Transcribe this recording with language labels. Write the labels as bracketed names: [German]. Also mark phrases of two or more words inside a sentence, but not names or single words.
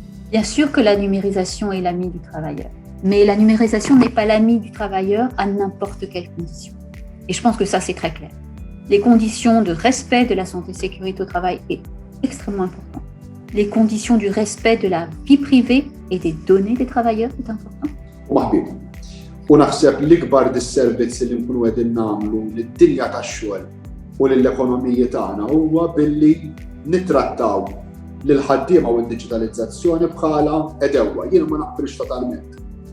[French] Bien sûr que la numérisation est l'ami du travailleur, mais la numérisation n'est pas l'ami du travailleur à n'importe quelle condition. Et je pense que ça, c'est très clair. Les conditions de respect de la santé et sécurité au travail est extrêmement important. Les conditions du respect de la vie privée et des données des travailleurs est important. [Maltese] U naħseb l-ikbar dis-servizz li nkunu qegħdin nagħmlu lid-dinja tax-xogħol u lill-ekonomiji tagħna huwa billi nittrattaw lil ħaddiema u d-diġitalizzazzjoni bħala edewwa. Jien ma naqbilx totalment.